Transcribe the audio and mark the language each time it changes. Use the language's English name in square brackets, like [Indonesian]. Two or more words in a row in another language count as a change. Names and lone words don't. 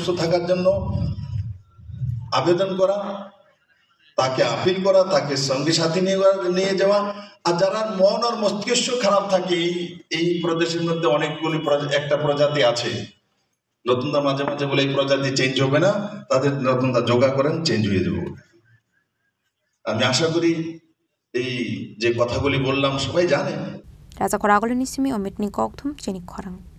[Bangla] থাকার জন্য আবেদন করা তাকে আপিল করা তাকে সঙ্গী সাথী নিয়ে যাওয়া আর যারা মন আর মস্তিষ্ক খারাপ থাকে এই প্রদেশের মধ্যে অনেকগুলি একটা প্রজাতি আছে রতনদা মাঝে মাঝে বলে এই প্রজাতি চেঞ্জ হবে না তাদের রতনদা যোগা করেন চেঞ্জ হয়ে যাবে আমি আশা করি এই যে কথাগুলি বললাম সবাই জানে। [Kok Borok] Raja koragol ni simi omit ni kokthum cheni khorang.